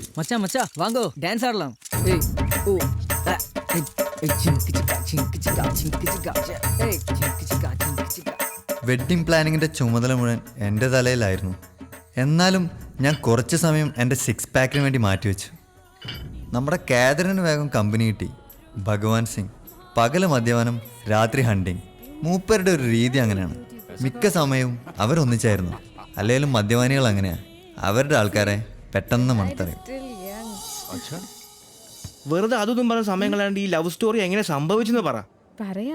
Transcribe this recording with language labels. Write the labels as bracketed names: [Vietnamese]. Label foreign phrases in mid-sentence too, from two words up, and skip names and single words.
[Tamil] மச்சான் மச்சான் வாங்கோ டான்ஸ் ஆடலாம் ஏய் ஓ ஏய் சிங்கு சிக்கா சிங்கு சிக்கா சிங்கு சிக்கா ஏய் சிங்கு சிக்கா சிங்கு சிக்கா [English] wedding planning [Malayalam] ചുമതല മുഴുവൻ എൻ്റെ തലയിലായിരുന്നു. എന്നാലും ഞാൻ കുറച്ച് സമയം എൻ്റെ 6 പാക്കിന് വേണ്ടി മാറ്റിവെച്ചു. നമ്മുടെ കാതറിന് വേഗം കമ്പനി കിട്ടി. ഭഗവാൻ സിംഗ് പകല് മദ്യപാനം, രാത്രി ഹണ്ടിങ്. മൂപ്പരുടെ ഒരു രീതി അങ്ങനെയാണ്. മിക്ക സമയവും അവരൊന്നിച്ചായിരുന്നു. അല്ലെങ്കിലും മദ്യപാനികൾ അങ്ങനെയാണ്, അവരുടെ ആൾക്കാരെ പെട്ടെന്ന് മണത്തറിയും. [English] Still young. [Malayalam] വെറുതെ അതൊന്നും പറഞ്ഞ സമയം കളയാണ്ട് ഈ [English] love story [Malayalam] എങ്ങനെ സംഭവിച്ചെന്ന് പറ. പറയാം.